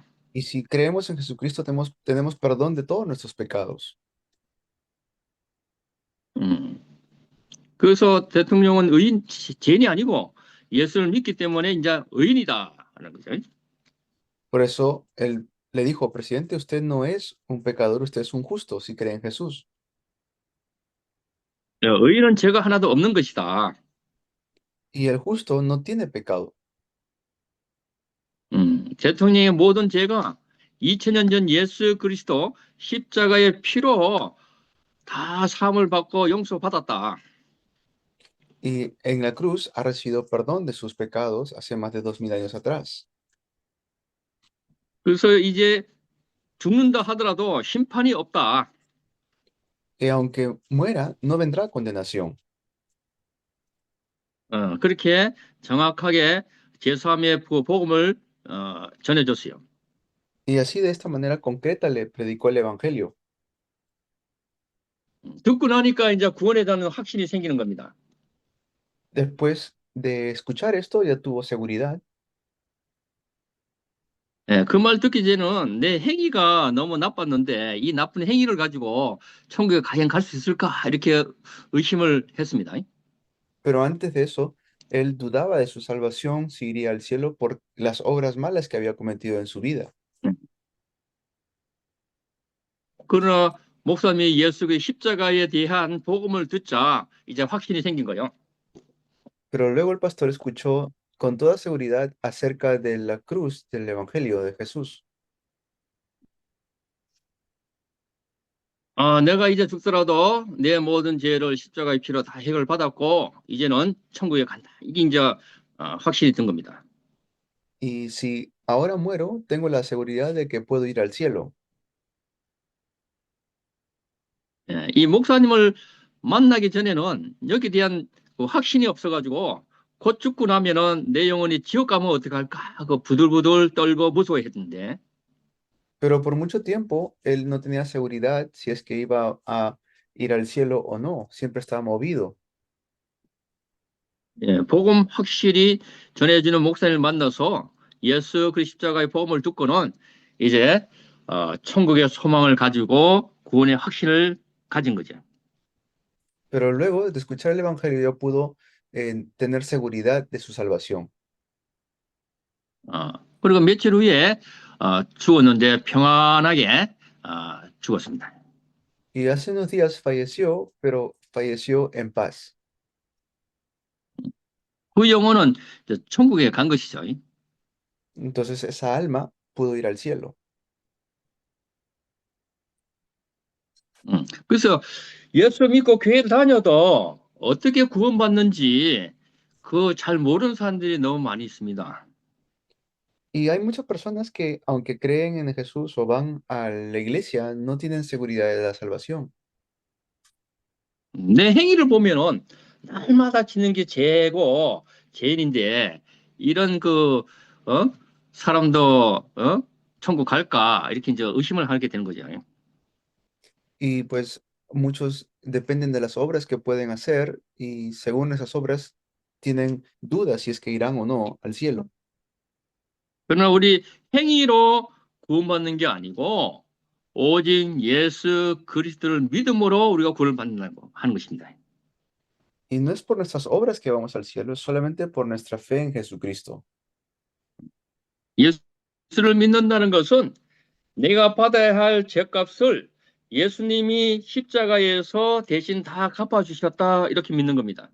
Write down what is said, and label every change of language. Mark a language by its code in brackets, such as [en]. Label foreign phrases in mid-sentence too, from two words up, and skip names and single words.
[es] Y si creemos en Jesucristo, tenemos perdón de todos nuestros pecados. [ko] 그래서 대통령은 죄인이 아니고 예수를 믿기 때문에 이제 의인이다 하는 거죠. [es] Por eso él le dijo, presidente, usted no es un pecador, usted es un justo si cree en Jesús. [ko] 의인은 죄가 하나도 없는 것이다. [es] Y el justo no tiene pecado. [ko] 대통령의 모든 죄가 2000년 전 예수 그리스도 십자가의 피로 다 사함을 받고 용서받았다. [es] Y en la cruz ha recibido perdón de sus pecados hace más de 2000 años atrás. [ko] 그래서 이제 죽는다 하더라도 심판이 없다. [es] que aunque muera, no vendrá condenación. [ko] 그렇게 정확하게 제3의 복음을 전해줬어요. [es] Y así de esta manera concreta le predicó el Evangelio. [ko] 듣고 나니까 이제 구원에 대한 확신이 생기는 겁니다. [es] Después de escuchar esto, ya tuvo seguridad. [ko] 그 말 듣기 전에는 내 행위가 너무 나빴는데 이 나쁜 행위를 가지고 천국에 과연 갈 수 있을까? 이렇게 의심을 했습니다. [es] Pero antes de eso, él dudaba de su salvación, si iría al cielo por las obras malas que había cometido en su vida. [ko] 그러나 목사님이 예수의 십자가에 대한 복음을 듣자 이제 확신이 생긴 거예요. [es] Pero luego el pastor escuchó con toda seguridad acerca de la cruz del Evangelio de Jesús. [ko] 내가 이제 죽더라도 내 모든 죄를 십자가의 피로 다 해결받았고 이제는 천국에 간다. 이게 이제 확신이 든 겁니다. [es] Y si ahora muero, tengo la seguridad de que puedo ir al cielo. [ko] 이 목사님을 만나기 전에는 여기에 대한 그 확신이 없어가지고 곧 죽고 나면은 내 영혼이 지옥 가면 어떡할까? 그 부들부들 떨고 무서워했는데 [es] Pero por mucho tiempo, él no tenía seguridad si es que iba a ir al cielo o no. Siempre estaba movido. [ko] 복음 확실히 전해주는 목사님을 만나서 예수 그리스도 십자가의 복음을 듣고는 이제 천국의 소망을 가지고 구원의 확신을 가진 거죠. [es] Pero luego de escuchar el Evangelio, ya pudo tener seguridad de su salvación. [ko] 그리고 며칠 후에 죽었는데 평안하게 죽었습니다. [es] Y hace unos días falleció, pero falleció en paz. [ko] 그 영혼은 이제 천국에 간 것이죠. [es] Entonces esa alma pudo ir al cielo. [ko] 그래서 예수 믿고 교회를 다녀도 어떻게 구원받는지 그 잘 모르는 사람들이 너무 많이 있습니다. [es] Y hay muchas personas que, aunque creen en Jesús o van a la iglesia, no tienen seguridad de la salvación. [ko] 내 행위를 보면은 날마다 지는 게 죄고 죄인인데 이런 사람도 천국 갈까 이렇게 이제 의심을 하게 되는 거죠. [es] Y pues muchos dependen de las obras que pueden hacer y según esas obras tienen dudas si es que irán o no al cielo. [ko] 그러나 우리 행위로 구원받는 게 아니고 오직 예수 그리스도를 믿음으로 우리가 구원을 받는다고 하는 것입니다. [es] Y no es por nuestras obras que vamos al cielo, es solamente por nuestra fe en Jesucristo. [ko] 예수를 믿는다는 것은 내가 받아야 할 죄값을 예수님이 십자가에서 대신 다 갚아주셨다 이렇게 믿는 겁니다.